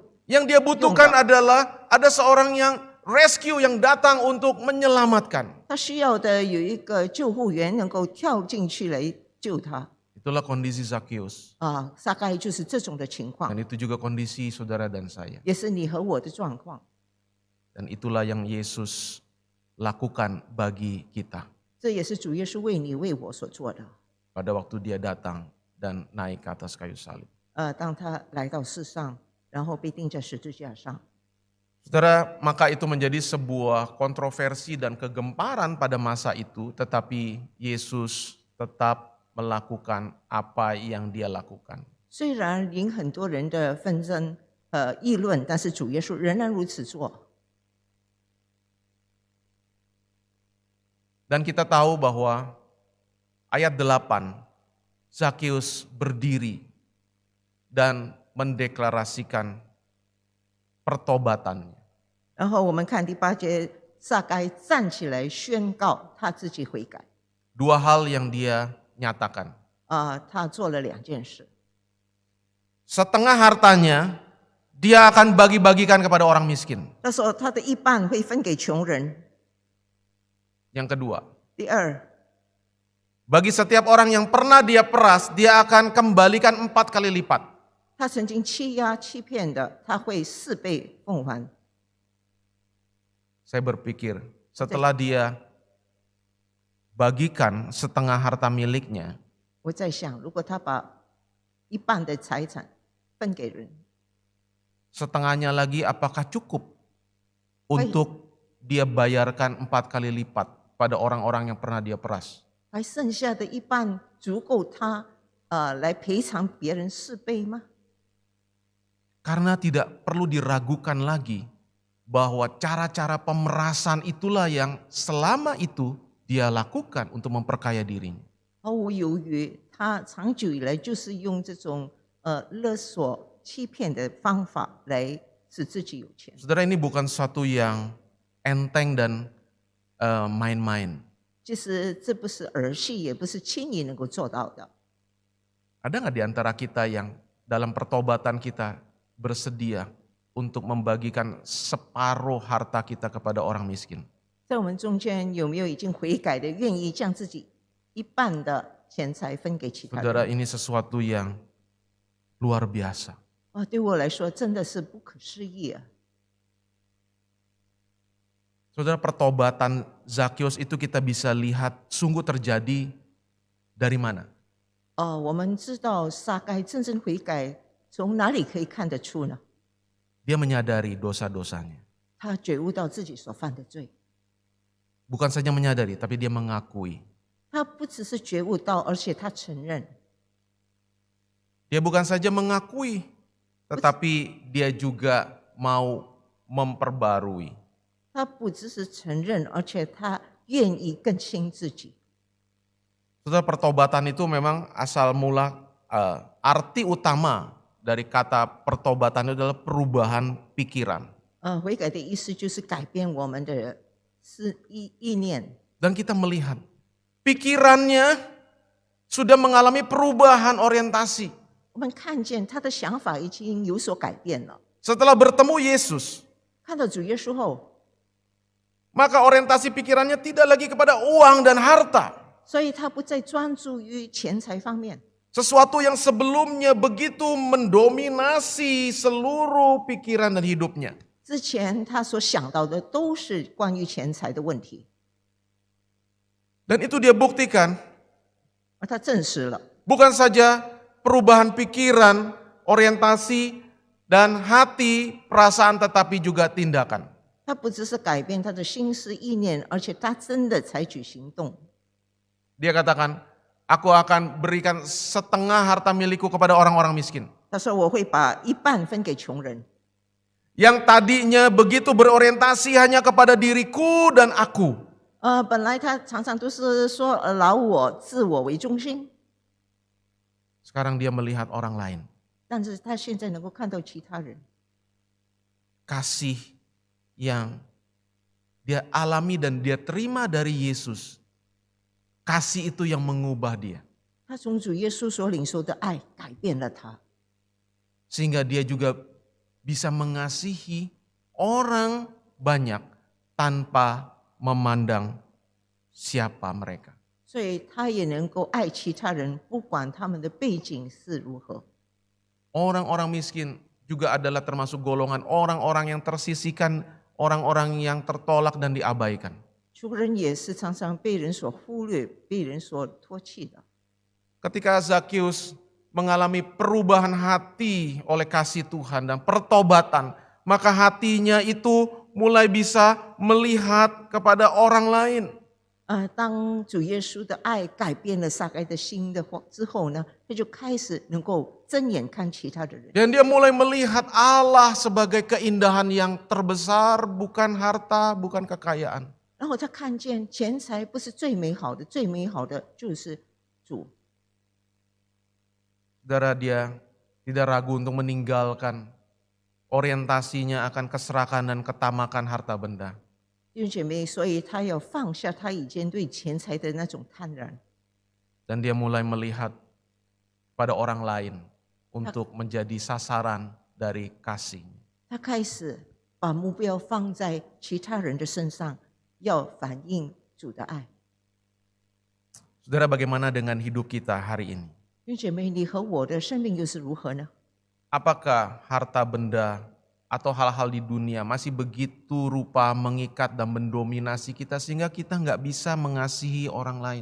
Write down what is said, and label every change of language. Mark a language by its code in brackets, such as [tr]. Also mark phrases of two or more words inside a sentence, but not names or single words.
[id] Yang dia butuhkan adalah ada seorang yang rescue yang datang untuk menyelamatkan. [zh] 他需要的有一个救护员能够跳进去来救他。 [id] Itulah kondisi Zakheus. [zh] 大概就是这种的情况， [id] Dan itu juga kondisi saudara dan saya. [zh] 也是你和我的状况。 [id] Dan itulah yang Yesus lakukan bagi kita. [zh] 这也是主耶稣为你为我所做的。 [id] Pada waktu dia datang dan naik ke atas kayu salib. [zh] 当他来到世上，然后被钉在十字架上。 [id] Saudara, maka itu menjadi sebuah kontroversi dan kegemparan pada masa itu, tetapi Yesus tetap melakukan apa yang dia lakukan. [zh] 虽然引很多人的纷争议论，但是主耶稣仍然如此做。 [id] Dan kita tahu bahwa ayat 8, Zakheus berdiri dan mendeklarasikan pertobatannya. [zh] 然后我们看第8节，撒该站起来宣告他自己悔改。 [id] Dua hal yang dia nyatakan. [zh] 他做了2件事。 [id] Setengah hartanya dia akan bagi-bagikan kepada orang miskin. [zh] 他说他的一半会分给穷人。 [id] Yang kedua, [zh] 第二， [id] bagi setiap orang yang pernah dia peras, dia akan kembalikan 4 kali lipat. [zh] 他曾经欺压欺骗的，他会4倍奉还。 [id] Saya berpikir setelah dia bagikan setengah harta miliknya, [zh] 我在想，如果他把一半的财产分给人， [id] setengahnya lagi apakah cukup untuk dia bayarkan 4 kali lipat pada orang-orang yang pernah dia peras? [zh] 还剩下的一半足够他来赔偿别人4倍吗？ [id] Karena tidak perlu diragukan lagi bahwa cara-cara pemerasan itulah yang selama itu dia lakukan untuk memperkaya dirinya. [zh] 毫无犹豫，他长久以来就是用这种勒索、欺骗的方法来使自己有钱。 [id] Saudara, ini bukan sesuatu yang enteng dan main-main. [zh] 其实这不是儿戏，也不是轻易能够做到的。 [id] Ada nggak di antara kita yang dalam pertobatan kita bersedia untuk membagikan separuh harta kita kepada orang miskin? [zh] 在我们中间有没有已经悔改的，愿意将自己一半的钱财分给其他 [id] Saudara, [zh] 人？ [id] ini sesuatu yang luar biasa. [zh] 对我来说真的是不可思议啊！ [id] Saudara, pertobatan Zakheus itu kita bisa lihat sungguh terjadi dari mana? [zh] 我们知道撒该真正悔改，从哪里可以看得出呢？ [id] Dia menyadari dosa-dosanya. [zh] 他觉悟到自己所犯的罪， [id] Bukan saja menyadari, tapi dia mengakui. [zh] 他不只是觉悟到，而且他承认。 [id] Dia bukan saja mengakui, tetapi dia juga mau memperbarui. [zh] 他不只是承认，而且他愿意更新自己。 [id] Saudara, pertobatan itu memang asal mula arti utama dari kata pertobatan itu adalah perubahan pikiran. [zh] 悔改的意思就是改变我们的意念。 [id] Dan kita melihat pikirannya sudah mengalami perubahan orientasi. [zh] 我们看见他的想法已经有所改变了。 [id] Setelah bertemu Yesus, [zh] 看到主耶稣后， [id] maka orientasi pikirannya tidak lagi kepada uang dan harta. [zh] 所以他不再专注于钱财方面。 [id] Sesuatu yang sebelumnya begitu mendominasi seluruh pikiran dan hidupnya. [zh] 之前他所想到的都是关于钱财的问题， [id] Dan itu dia buktikan, [zh] 而他证实了， [id] bukan saja perubahan pikiran, orientasi, dan hati, perasaan, tetapi juga tindakan. [zh] 他不只是改变他的心思意念，而且他真的采取行动。 [id] Dia katakan, Aku akan berikan setengah harta milikku kepada orang-orang miskin. [zh] 他说我会把一半分给穷人。 [id] Yang tadinya begitu berorientasi hanya kepada diriku dan aku. [zh] 本来他常常都是说老我、自我为中心， [id] Sekarang dia melihat orang lain. [zh] 但是他现在能够看到其他人， [id] Kasih yang dia alami dan dia terima dari Yesus. Kasih itu yang mengubah dia. [zh] 他从主耶稣所领受的爱改变了他， [id] Sehingga dia juga bisa mengasihi orang banyak tanpa memandang siapa mereka. [zh] 所以他也能够爱其他人，不管他们的背景是如何。 [id] Orang-orang miskin juga adalah termasuk golongan orang-orang yang tersisihkan, orang-orang yang tertolak dan diabaikan. [zh] 穷人也是常常被人所忽略、被人所唾弃的。 [id] Ketika Zakheus mengalami perubahan hati oleh kasih Tuhan dan pertobatan, maka hatinya itu mulai bisa melihat kepada orang lain. [zh] 当主耶稣的爱改变了撒该的心的话之后呢，他就开始能够睁眼看其他的人， [id] Dan dia mulai melihat Allah sebagai keindahan yang terbesar, bukan harta, bukan kekayaan. [zh] 然后他看见钱财不是最美好的，最美好的就是主。 [id] Saudara, dia tidak ragu untuk meninggalkan orientasinya akan keserakahan dan ketamakan harta benda. [zh] 弟兄姐妹，所以他要放下他以前对钱财的那种贪婪， [id] Dan dia mulai melihat pada orang lain untuk menjadi sasaran dari kasih. [zh] 他开始把目标放在其他人的身上，要反映主的爱。 [id] Saudara, bagaimana dengan hidup kita hari ini? [zh] 弟兄姐妹，你和我的生命又是如何呢？ [id] Apakah harta benda atau hal-hal di dunia masih begitu rupa mengikat dan mendominasi kita sehingga kita nggak bisa mengasihi orang lain?